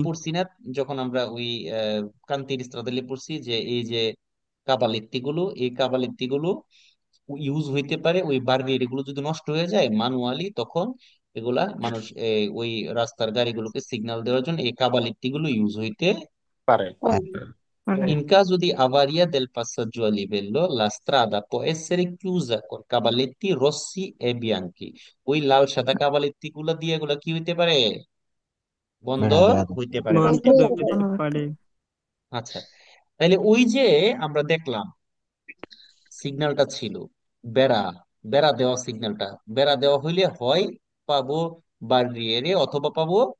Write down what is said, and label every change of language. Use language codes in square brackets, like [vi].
[bn] পড়ছি না যখন আমরা ওই কান্তির ইস্ত্রাদালে পড়ছি যে এই যে কাবালিত্তি গুলো, এই কাবালিত্তি গুলো ইউজ হইতে পারে ওই বার্গের, এগুলো যদি নষ্ট হয়ে যায় ম্যানুয়ালি, তখন এগুলা মানুষ ওই রাস্তার গাড়িগুলোকে সিগন্যাল দেওয়ার জন্য এই কাবালিত্তি গুলো ইউজ হইতে পারে। পারে। পারে। [it] In caso di avaria del passaggio a livello, la strada può essere chiusa con cavaletti rossi e bianchi. [bn] ওই লাল সাদা কাবালিত্তি গুলা দিয়ে এগুলা কি হইতে পারে, বন্ধ হইতে পারে বন্ধ রাস্তাটা। হতে পারে। আচ্ছা, তাহলে ওই যে আমরা দেখলাম সিগন্যালটা ছিল বেড়া, বেড়া দেওয়া সিগন্যালটা, বেড়া দেওয়া হইলে হয় পাবো বারিয়ারে অথবা পাবো।